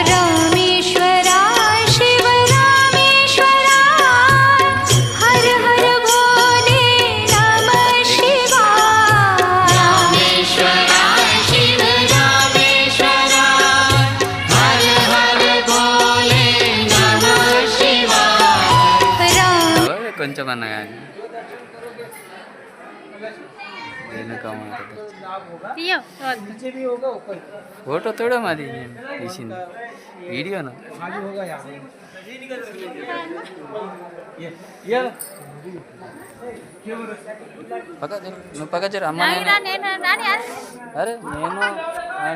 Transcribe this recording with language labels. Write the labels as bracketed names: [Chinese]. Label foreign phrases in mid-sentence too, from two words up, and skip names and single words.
[Sanskrit] रामेश्वराय शिव रामेश्वराय हर हर भोले नमः शिवाय। रामेश्वराय शिव रामेश्वराय हर हर भोले नमः शिवाय। राम [Telugu] కొంచెం అన్న కానీ ఫోటో తోడా మాది నేను తీసింది వీడియోనా పక్క జరు, నువ్వు పక్క జరు అమ్మ నేను అరే నేను ఆడే.